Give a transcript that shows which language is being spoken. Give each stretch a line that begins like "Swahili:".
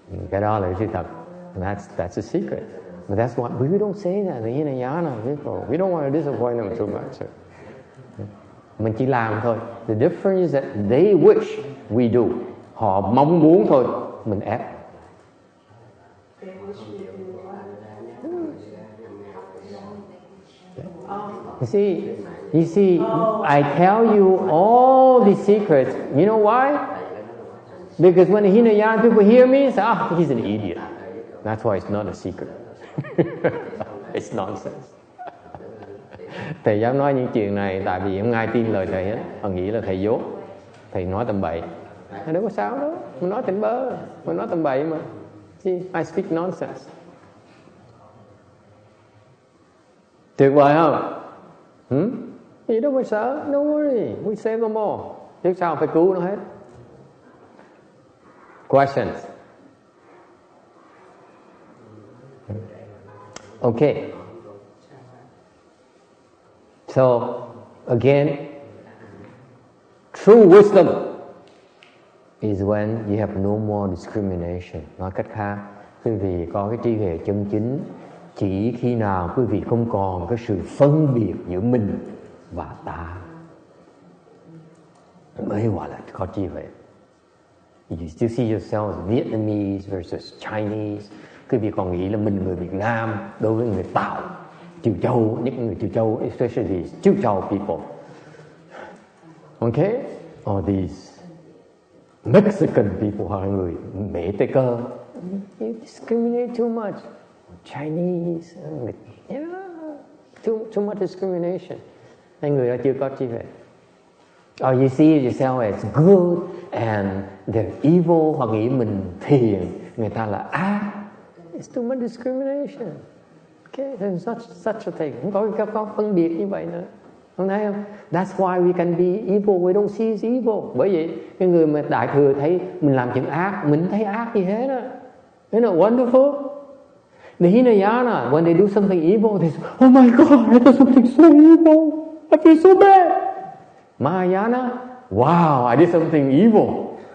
Vietnamese: Cái đó là sự thật.
English: And that's the secret. But that's why we don't say that. The Hinayana people, we don't want to disappoint them too much.
Vietnamese: Mình chỉ làm thôi.
English: The difference is that they wish we do.
Vietnamese: Họ mong muốn thôi, mình ép.
English: You see, I tell you all these secrets. You know why? Because when the Hinayana people hear me, say, he's an idiot. That's why it's not a secret. It's nonsense.
Vietnamese: Thầy dám nói những chuyện này tại vì không ai tin lời thầy hết. Họ nghĩ là thầy dốt, thầy nói tầm bậy. Đâu có sao đó, mình nói tỉnh bơ, mình nói tầm bậy mà.
English: See, I speak nonsense.
Vietnamese: Tuyệt vời không? Thì đâu phải sợ,
English: don't worry, we save them all.
Vietnamese: Chứ sao phải cứu nó hết.
English: Questions? Okay. So, again, true wisdom is when you have no more discrimination.
Vietnamese: Nói cách khác, quý vị có cái trí huệ chân chính chỉ khi nào quý vị không còn cái sự phân biệt giữa mình và ta mới gọi là có trí huệ.
English: You still see yourself as Vietnamese versus Chinese.
Vietnamese: Quý vị còn nghĩ là mình người Việt Nam đối với người Tàu, Triều Châu, những người Triều Châu,
English: especially Triều Châu people.
Vietnamese: Okay?
English: Or these Mexican people,
Vietnamese: hoặc là người Mỹ Tây Cơ.
English: You discriminate too much. Chinese, yeah, too much discrimination.
Vietnamese: Hai người đó chưa có trí huệ.
English: Or you see yourself as good and they're evil,
Vietnamese: hoặc nghĩ mình thiện, người ta là ác.
English: It's too much discrimination. Okay, there's such a thing.
Vietnamese: Không có phân biệt như vậy nữa. Không thấy không?
English: That's why we can be evil. We don't see it's evil.
Vietnamese: Bởi vậy cái người mà đại thừa thấy mình làm chuyện ác, mình thấy ác gì hết á.
English: Isn't it wonderful? The Hinayana, when they do something evil, they say, oh my God, I did something so evil. I feel so bad. Mahayana, wow, I did something evil.